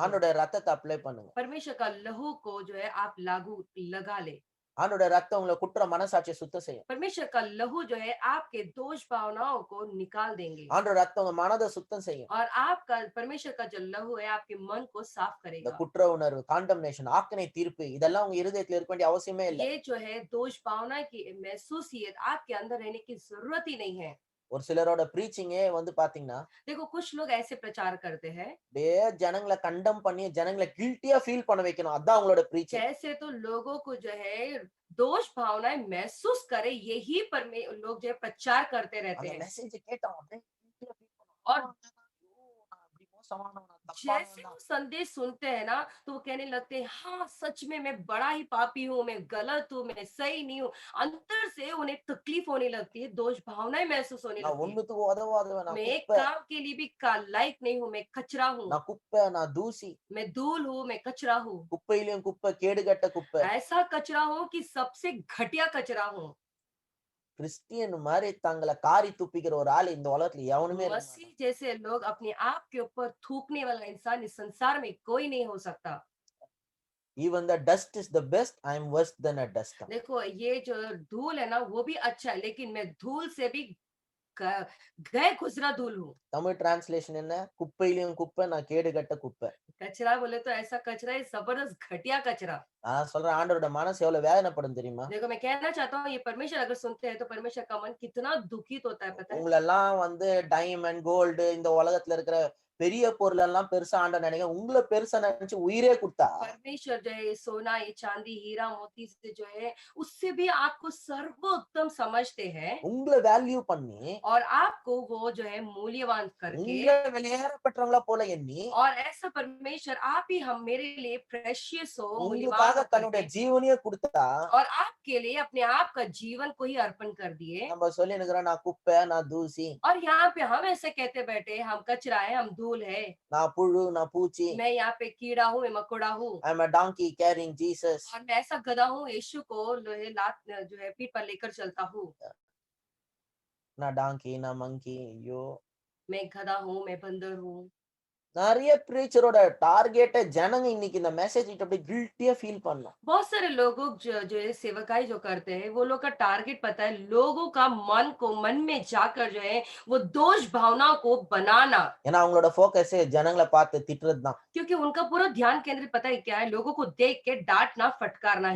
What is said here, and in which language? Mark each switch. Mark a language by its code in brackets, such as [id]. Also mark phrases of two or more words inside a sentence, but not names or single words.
[ta] ஆண்டோட ரத்தத்தை அப்ளை பண்ணுங்க. [hi] परमेश्वर का लहू को जो है आप लागू लगा ले। [ta] ஆண்டோட ரத்தம் உங்களை குற்ற மனசாட்சியை சுத்தம் செய்யும். [hi] परमेश्वर का लहू जो है आपके दोष भावनाओं को निकाल देंगे [ta] ஆண்டோட ரத்தம் உங்க மனதை சுத்தம் செய்யும். [hi] और आपका परमेश्वर का जो लहू है आपके मन को साफ [ta] இந்த [hi] करेगा। [ta] குற்ற உணர்வு, காண்டம்னேஷன், ஆக்கினை தீர்ப்பு இதெல்லாம் உங்க இருதயத்துல இருக்க வேண்டிய அவசியமே இல்ல. [hi] ये जो है दोष भावना की महसूसियत आपके अंदर रहने की जरूरत ही नहीं है। [ta] ஒரு சிலரோட பிரீச்சிங்கே வந்து பாத்தீங்கன்னா [hi] देखो कुछ लोग ऐसे प्रचार करते हैं [ta] அப்படியே ஜனங்களை கண்டம் பண்ணி ஜனங்களை [en] guilty feel [ta] பண்ண வைக்கணும். அதான் அவங்களோட பிரீச்சிங். [hi] जैसे तो लोगों को जो है दोष भावनाएं महसूस करे, यही लोग जो है प्रचार करते रहते [ta] அந்த [hi] हैं। [ta] மெசேஜ் கேட்டோம் அப்படியே [en] guilty-ஆ feel [ta] பண்ணுவோம். [hi] और [ta] ஐயோ, நான் அப்படி மோசமானவனா, [hi] जैसे [ta] தப்பானவனா. [hi] वो संदेश सुनते हैं ना, तो वो कहने लगते हैं हाँ सच में मैं बड़ा ही पापी हूँ, मैं गलत हूँ, मैं सही नहीं हूँ। अंदर से उन्हें तकलीफ होने लगती है, दोष भावनाएं महसूस होने [ta] நான் [hi] लगती है। [ta] ஒண்ணுத்துக்கு உதவாதவன், நான் [hi] मैं एक [ta] குப்பை, [hi] काम के लिए भी लायक नहीं हूँ, मैं कचरा हूँ, [ta] நான் குப்பை, நான் தூசி. [hi] मैं धूल हूँ, मैं कचरा हूँ। [ta] குப்பையிலும் குப்பை, கேடுகட்ட குப்பை. [hi] ऐसा कचरा हूँ कि सबसे घटिया कचरा हूँ। [ta] கிறிஸ்டியன் மாதிரி தங்களை காரி துப்பிக்கிற ஒரு ஆள் இந்த உலகத்துல எவனுமே இருக்க [hi] मसीह [ta] மாட்டான். [hi] जैसे लोग अपने आप के ऊपर थूकने वाला इंसान इस संसार में कोई नहीं हो सकता। [en] Even the dust is the best, I am worse than a dust. [hi] देखो ये जो धूल है ना वो भी अच्छा है, लेकिन मैं धूल से भी गए गुजरा धूल हूँ। [ta] தமிழ் டிரான்ஸ்லேஷன் என்ன? குப்பையிலும் குப்பை, நான் கேடுகட்ட குப்பை. [hi] कचरा बोले तो ऐसा कचरा है, जबरदस्त घटिया कचरा। [ta] நான் சொல்றேன் ஆண்டவரோட மனசு எவ்வளவு வேதனைப்படும் தெரியுமா? [hi] देखो मैं कहना चाहता हूँ ये परमेश्वर अगर सुनते हैं तो परमेश्वर का मन कितना दुखित होता है पता है। [ta] உங்களெல்லாம் வந்து [en] diamond, gold [ta] இந்த உலகத்துல இருக்கிற பெரிய பொருள் எல்லாம் பெருசா ஆண்டவர் நினைக்க உங்களை பெருசா நினைச்சு உயிரே கொடுத்தா [hi] परमेश्वर जो है ये सोना, ये चांदी, हीरा मोती से जो है उससे भी आपको सर्वोत्तम समझते हैं [ta] உங்களை வேல்யூ பண்ணி [hi] और आपको वो जो है मूल्यवान करके [ta] உங்களை வெளியேறப்பட்டவங்களா போல எண்ணி [hi] और ऐसा परमेश्वर आप ही हम मेरे लिए प्रेशियस हो, मूल्यवान [ta] உங்களுக்காக [hi] हो [ta] தன்னுடைய [hi] करके [ta] ஜீவனையே கொடுத்தா [hi] और आपके लिए अपने आप का जीवन को ही अर्पण कर दिए। [ta] நம்ம சொல்லி நிக்கிறோம் நான் குப்பை, நான் தூசி, [hi] और यहाँ पे हम ऐसे कहते बैठे हम कचरा है, हम धूल है, [ta] நான் புழு, நான் பூச்சி. [hi] मैं यहाँ पे कीड़ा हूँ, मैं मकोड़ा हूँ, [en] I am a donkey carrying Jesus. [hi] और मैं ऐसा गधा हूँ यीशु को जो है लात जो है पीठ पर लेकर चलता हूँ। [ta] நான் டாங்கி, நான் மங்கி. ஐயோ, [hi] मैं गधा हूँ, मैं बंदर हूँ। [ta] நிறைய பிரீச்சரோட டார்கெட்டே ஜனங்க இன்னைக்கு இந்த மெசேஜ் கிட்ட அப்படியே [en] guilty feel [ta] பண்ணணும். [hi] बहुत सारे लोगों जो है सेवकाई जो करते हैं वो लोग का टारगेट पता है, लोगों का मन में जाकर जो है वो दोष भावनाओं को बनाना। [ta] ஏன்னா அவங்களோட ஃபோக்கஸ் ஜனங்களை பார்த்து திட்டுறது தான். [hi] क्योंकि उनका पूरा ध्यान केंद्रित पता है क्या है, लोगों को देख के डांटना फटकारना